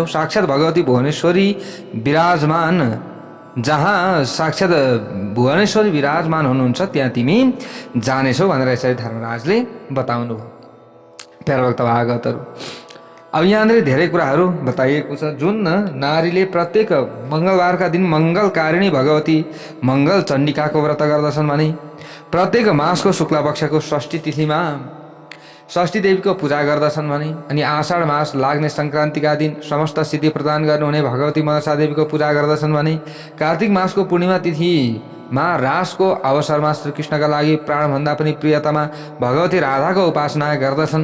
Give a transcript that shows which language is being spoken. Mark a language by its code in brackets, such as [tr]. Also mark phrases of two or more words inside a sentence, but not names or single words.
[ne] साक्षात् भगवती भुवनेश्वरी विराजमान, जहाँ साक्षात् भुवनेश्वरी विराजमान हुनुहुन्छ त्यहाँ तिमी जानेछौ भनेर यसरी धर्मराजले बताउनु भयो। प्यारा भक्त भागवतहरू, अब यहाँनिर धेरै कुराहरू बताइएको छ। जुन नारीले प्रत्येक मङ्गलबारका दिन मङ्गलकारिणी भगवती मङ्गल चण्डिकाको व्रत गर्दछन् भने प्रत्येक मासको शुक्ल पक्षको षष्ठी तिथिमा षष्ठी देवीको पूजा गर्दछन् भने, अनि आषाढ मास लाग्ने सङ्क्रान्तिका दिन समस्त सिद्धि प्रदान गर्नुहुने भगवती मनसा देवीको पूजा गर्दछन् भने, कार्तिक मासको पूर्णिमा तिथिमा रासको अवसरमा श्रीकृष्णका लागि प्राणभन्दा पनि प्रियतमा भगवती राधाको उपासना गर्दछन्।